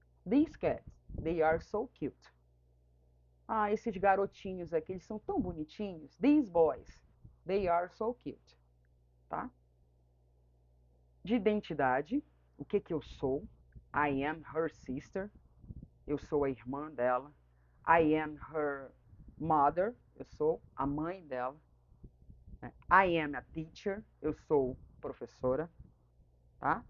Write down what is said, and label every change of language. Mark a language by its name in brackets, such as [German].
[English] These cats, they are so cute. [Portuguese] Ah, esses garotinhos aqui, eles são tão bonitinhos. [English] These boys, they are so cute. [Portuguese] Tá? De identidade, o que eu sou? [English] I am her sister. [Portuguese] Eu sou a irmã dela. [English] I am her mother. [Portuguese] Eu sou a mãe dela. [English] I am a teacher. [Portuguese] Eu sou professora. Tá?